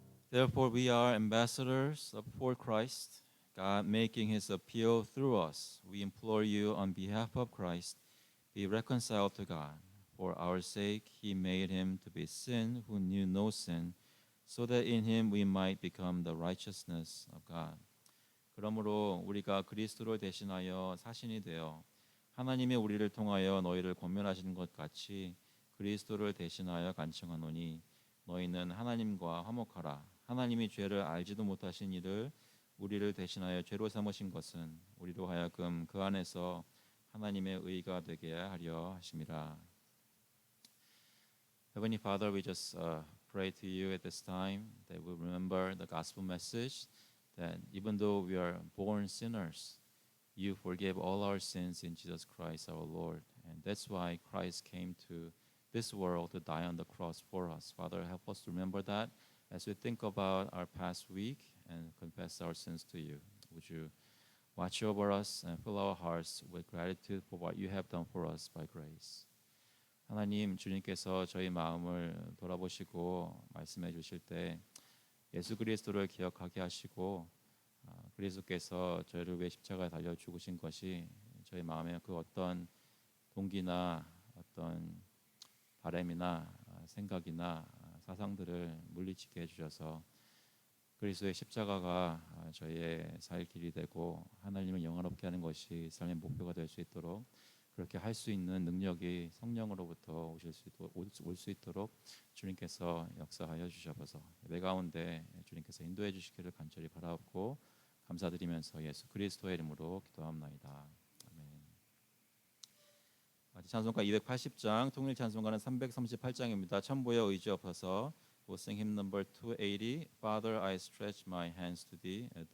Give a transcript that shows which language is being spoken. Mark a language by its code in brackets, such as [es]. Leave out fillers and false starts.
[en] Therefore, we are ambassadors for Christ, God making His appeal through us. We implore you on behalf of Christ, be reconciled to God. For our sake, He made Him to be sin who knew no sin, so that in Him we might become the righteousness of God. [ko] 그러므로 우리가 그리스도를 대신하여 사신이 되어 하나님의 우리를 통하여 너희를 권면하시는 것 같이 그리스도를 대신하여 간청하노니 너희는 하나님과 화목하라. 하나님이 죄를 알지도 못하신 이를 우리를 대신하여 죄로 삼으신 것은 우리로 하여금 그 안에서 하나님의 의가 되게 하려 하심이라. [en] Heavenly Father, we just pray to you at this time that we remember the gospel message that even though we are born sinners, you forgave all our sins in Jesus Christ our Lord. And that's why Christ came to this world to die on the cross for us. Father, help us to remember that as we think about our past week and confess our sins to you. Would you watch over us and fill our hearts with gratitude for what you have done for us by grace. [ko] 하나님, 주님께서 저희 마음을 돌아보시고 말씀해 주실 때 예수 그리스도를 기억하게 하시고 그리스도께서 저희를 위해 십자가에 달려 죽으신 것이 저희 마음에 그 어떤 동기나 어떤 바람이나 생각이나 사상들을 물리치게 해주셔서 그리스도의 십자가가 저희의 살 길이 되고 하나님을 영화롭게 하는 것이 삶의 목표가 될 수 있도록 그렇게 할 수 있는 능력이 성령으로부터 올 수 있도록 주님께서 역사하여 주셔서 예배 가운데 주님께서 인도해 주시기를 간절히 바라옵고 감사드리면서 예수 그리스도의 이름으로 기도합나이다. 아멘. 찬송가 280장, 통일 찬송가는 338장입니다. 천부에 의지 없어서 [en] We'll sing hymn number 280. Father, I stretch my hands to thee.